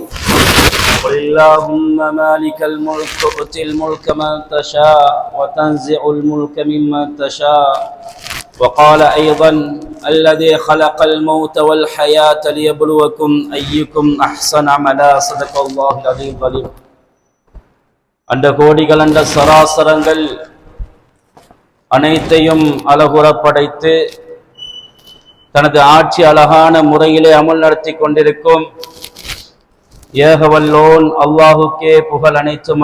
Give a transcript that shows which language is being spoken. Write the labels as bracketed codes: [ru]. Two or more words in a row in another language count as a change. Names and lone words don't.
[ar] قل اللهم مالك الملك تؤتي الملك من تشاء وتنزع الملك ممن تشاء. وقال أيضا الذي خلق الموت والحياة ليبلوكم أيكم أحسن عملا. صدق الله العظيم العليم. [ta] அந்த கோடிகள் அந்த சராசரங்கள் அனைத்தையும் அழகுற படைத்து தனது ஆட்சி அழகான முறையிலே அமல் நடத்தி கொண்டிருக்கும் ஏகவல்லோன் அல்லாஹுக்கே புகழ் அனைத்தும்.